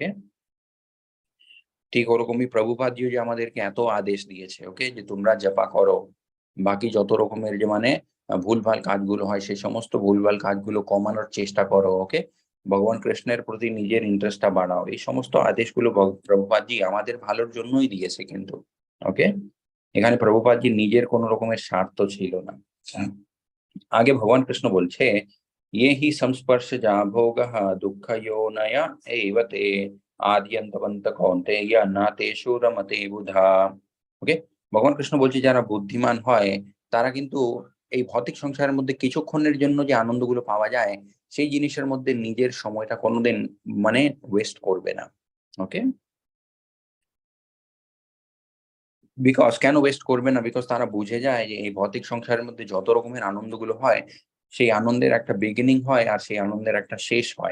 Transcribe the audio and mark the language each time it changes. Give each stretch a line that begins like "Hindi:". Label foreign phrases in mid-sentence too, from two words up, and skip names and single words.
Bangla: ঠিক ওরকমই প্রভুপাদজিও যে আমাদেরকে এত আদেশ দিয়েছে, ওকে, যে তোমরা জপা করো, বাকি যত রকমের যে মানে ভুলভাল কাজগুলো হয় সেই সমস্ত ভুলভাল কাজগুলো কমানোর চেষ্টা করো। ওকে। ভগবান কৃষ্ণের প্রতি নিজের ইন্টারেস্টটা বাড়াও। এই সমস্ত আদেশগুলো প্রভুপাদজি আমাদের ভালোর জন্যই দিয়েছে কিন্তু। ওকে। এখানে প্রভুপাদজি নিজের কোন রকমের স্বার্থ ছিল না। আগে ভগবান কৃষ্ণ বলছে,
Sanskrit: ये हि संस्पर्श जा भोग दुःख यो नया एवते आद्यন্তবন্ত কৌন্তেয় না তেষু রমতে বুধা। ওকে।
Bangla: ভগবান কৃষ্ণ বলছে, যারা বুদ্ধিমান হয় তারা কিন্তু এই ভৌতিক সংসারের মধ্যে কিছুক্ষণের জন্য যে আনন্দগুলো পাওয়া যায় সেই জিনিসের মধ্যে নিজের সময়টা কোনোদিন মানে ওয়েস্ট করবে না। ওকে। বিকজ কেন ওয়েস্ট করবে না, বিকজ তারা বুঝে যায় যে এই ভৌতিক সংসারের মধ্যে যত রকমের আনন্দগুলো হয় সেই আনন্দের একটা বিগিনিং হয় আর সেই আনন্দের একটা শেষ হয়।